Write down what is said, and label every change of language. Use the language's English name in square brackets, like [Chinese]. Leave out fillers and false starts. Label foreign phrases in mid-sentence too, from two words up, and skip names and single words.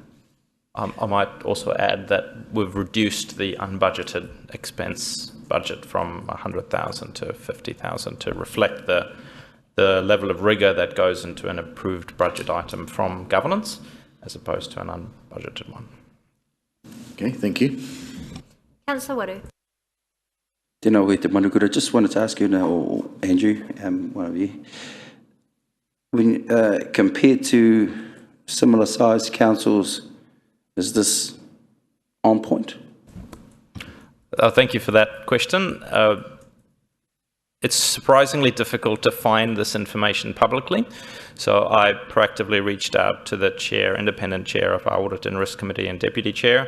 [English] I might also add that we've reduced the unbudgeted expense budget from 100,000 to 50,000 to reflect the level of rigour that goes into an approved budget item from governance, as opposed to an unbudgeted one. Okay, thank you. Councillor Waru. [Māori] Tēnā koe te manukura. [English] Just wanted to ask you now, or Andrew, one of you, when compared to similar sized councils, is this on point? Thank you for that question. It's surprisingly difficult to find this information publicly, so I proactively reached out to the independent chair of our Audit and Risk Committee and deputy chair.